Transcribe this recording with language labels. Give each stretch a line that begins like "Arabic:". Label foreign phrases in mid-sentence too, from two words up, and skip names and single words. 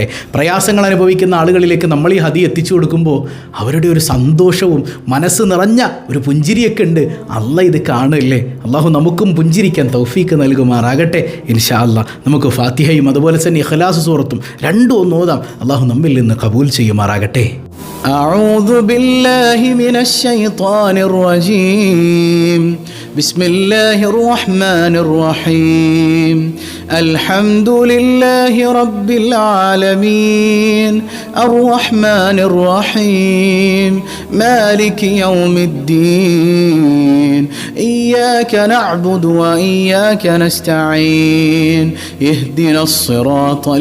Malayalam: പ്രയാസങ്ങൾ അനുഭവിക്കുന്ന ആളുകളിലേക്ക് നമ്മൾ ഈ ഹദിയ എത്തിച്ചു കൊടുക്കുമ്പോൾ അവരുടെ ഒരു സന്തോഷവും മനസ്സ് നിറഞ്ഞ ഒരു പുഞ്ചിരിയൊക്കെ ഉണ്ട്. അള്ളാഹ് ഇത് കാണുമല്ലേ. അള്ളാഹു നമുക്കും പുഞ്ചിരിക്കാൻ തൗഫീക്ക് നൽകുമാറാകട്ടെ
Arabic: إن شاء الله.
Malayalam: നമുക്ക് ഫാത്തിഹയും അതുപോലെ തന്നെ ഇഖ്ലാസ് സൂറത്തും രണ്ടും ഒന്ന് ഓതാം. അള്ളാഹു നമ്മിൽ നിന്ന് കബൂൽ ചെയ്യുമാറാകട്ടെ.
Arabic: أعوذ بالله من الشيطان الرجيم. بسم الله الرحمن الرحيم. الحمد لله رب العالمين الرحمن الرحيم مالك يوم الدين إياك نعبد وإياك نستعين اهدنا الصراط